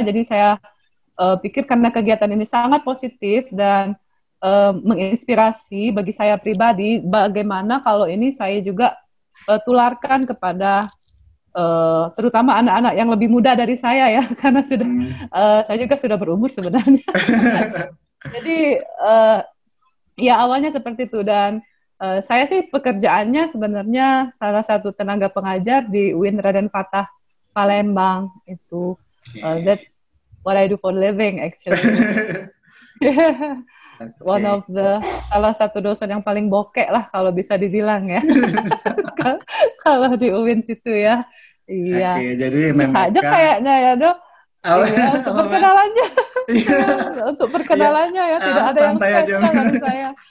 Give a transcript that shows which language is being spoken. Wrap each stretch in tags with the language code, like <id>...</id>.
<id>Jadi saya pikir karena kegiatan ini sangat positif dan menginspirasi bagi saya pribadi, bagaimana kalau ini saya juga tularkan kepada terutama anak-anak yang lebih muda dari saya ya, karena sudah saya juga sudah berumur sebenarnya. Jadi ya awalnya seperti itu, dan saya sih pekerjaannya sebenarnya salah satu tenaga pengajar di UIN Raden Fatah Palembang itu.</id> <en>That's what I do for living actually. One of the</en> <id>salah satu dosen yang paling bokek lah kalau bisa dibilang ya. Kalau di UIN situ ya. Iya. Oke, jadi saja kayaknya ya, Dok. Iya, untuk perkenalannya. Untuk perkenalannya ya, tidak ada yang spesial dari saya.</id>